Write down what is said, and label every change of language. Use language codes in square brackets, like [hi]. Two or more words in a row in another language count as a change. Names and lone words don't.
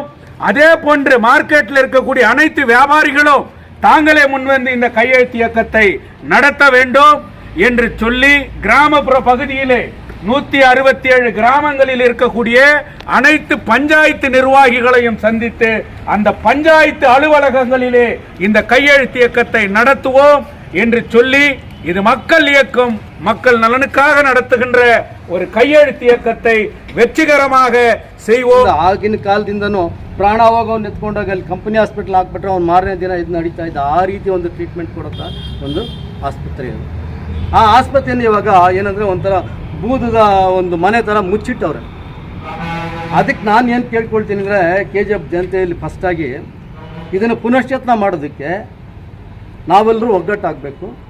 [ta] அதே போன்று மார்க்கெட்டில் இருக்கக்கூடிய அனைத்து வியாபாரிகளும் தாங்களே முன்வந்து இந்த கையெழுத்து இயக்கத்தை நடத்த வேண்டும் என்று சொல்லி கிராமப்புற பகுதியிலே 167 கிராமங்களில் இருக்கக்கூடிய அனைத்து பஞ்சாயத்து நிர்வாகிகளையும் சந்தித்து அந்த பஞ்சாயத்து அலுவலகங்களிலே இந்த கையெழுத்து இயக்கத்தை நடத்துவோம் என்று சொல்லி, இது மக்கள் இயக்கம், மக்கள் நலனுக்காக நடத்துகின்ற ஒரு கையெழுத்து ಇಯಕத்தை வெற்றிகரமாக செய்வோம். [kn] ಆಗಿನ ಕಾಲದಿಂದನೂ ಪ್ರಾಣ ಹೋಗೋನ್ ಎತ್ಕೊಂಡೋಗಿ ಅಲ್ಲಿ [en] company hospital [kn] ಹಾಕ್ಬಿಟ್ರೆ ಅವ್ನು ಮಾರನೇ ದಿನ ಇದು ನಡೀತಾ ಇದ್ದ. ಆ ರೀತಿ ಒಂದು ಟ್ರೀಟ್ಮೆಂಟ್ ಕೊಡುತ್ತಾ ಒಂದು ಆಸ್ಪತ್ರೆ ಅದು. ಆ ಆಸ್ಪತ್ರೆಯನ್ನು ಇವಾಗ ಏನಂದರೆ ಒಂಥರ ಬೂದದ ಒಂದು ಮನೆ ಥರ ಮುಚ್ಚಿಟ್ಟವ್ರೆ. ಅದಕ್ಕೆ ನಾನು ಏನು ಕೇಳ್ಕೊಳ್ತೀನಿ ಅಂದರೆ KGF ಜನತೆಯಲ್ಲಿ ಫಸ್ಟಾಗಿ ಇದನ್ನು ಪುನಶ್ಚೇತನ ಮಾಡೋದಕ್ಕೆ ನಾವೆಲ್ಲರೂ ಒಗ್ಗಟ್ಟಾಗಬೇಕು.